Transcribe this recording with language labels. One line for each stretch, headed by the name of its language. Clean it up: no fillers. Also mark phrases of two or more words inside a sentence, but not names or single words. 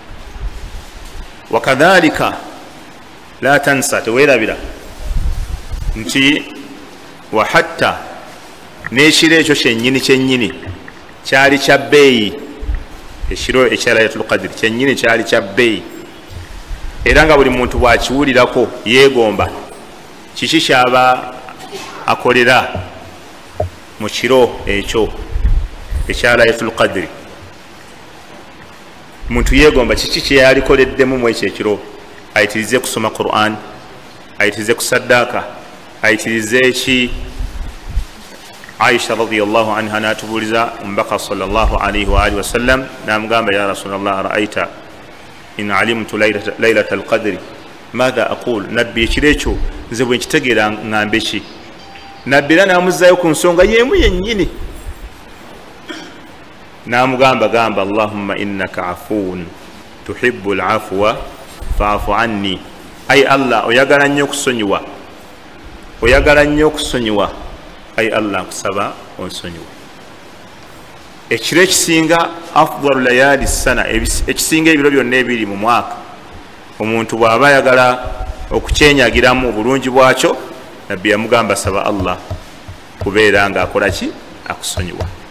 Arabic: وكذلك لا تنس,
Ganda: teweerabira nti
Arabic: وحتى
Ganda: n'ekiro ekyo kyennyini kyali kya bbeeyi, ekiro ekya Laylatul Qadri kyennyini kyali kya bbeeyi, era nga buli muntu bw'akiwulirako yeegomba kiki kyaba akolera mu kiro ekyo ekya Laylatul Qadri. Muntu yeegomba kiki kye yalikoleddemu mu ekyo ekiro, ayitirize kusoma Qur'an, ayitirize kusaddaaka, ayitirize eki. Aisha radiyallahu anha n'atubuuliza omubaka
Arabic: صلى الله عليه وعلى آله وسلم,
Ganda: n'amugamba
Arabic: يا رسول الله أرأيت إن علمت ليلة القدر ماذا أقول,
Ganda: nabbi ekiro ekyo nze bwe nkitegeera ŋŋambe ki? nabbi era namuzzayo ku nsonga yemu yennyini namugamba gamba
Arabic: اللهم إنك عفو تحب العفو فاعف عني
Ganda: ai allah oyagala nnyo okusonyiwa oyagala nnyo okusonyiwa ai allah nkusaba onsonyiwa ekiro ekisinga
Arabic: أفضل الليالي
Ganda: sana ekisinga ebiro byonna ebiri mu mwaka omuntu bw'aba ayagala okukyenyagiramu obulungi bwakyo nabbi yamugamba saba allah kubeera nga akola ki akusonyiwa